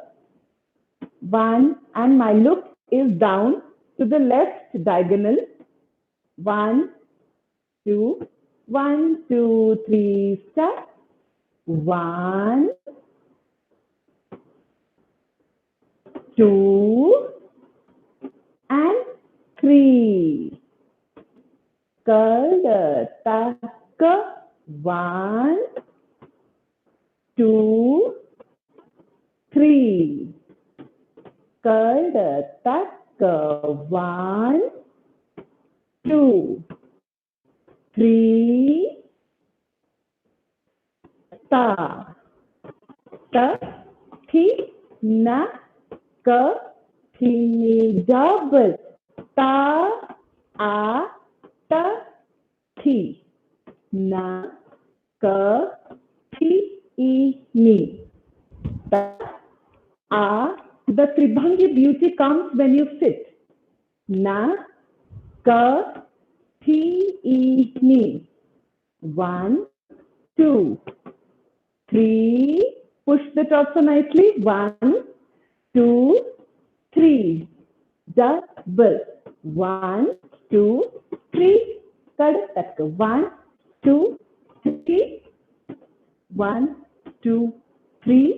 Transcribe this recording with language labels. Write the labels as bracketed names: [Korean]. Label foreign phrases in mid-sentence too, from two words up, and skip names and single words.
[English] 1, and my look is down to the left diagonal. 1, 2, 1, 2, 3, start. 1, 2, and 3. Ta, ka. 1, 2, 3. Ta, ka. 1, 2, 3. Ta, ta, thi, na, ka, thi, ni. Double. Ta, a, ta, thi, na, ka, thi, I, ni. Ta, a. The Tribhangi beauty comes when you sit. Na, ka, thi, I, ni. 1, 2, 3. Push the torso nicely. 1, 2, 3. Double. 1, 2, 3. 1, 2, 3. 1, 2, 3.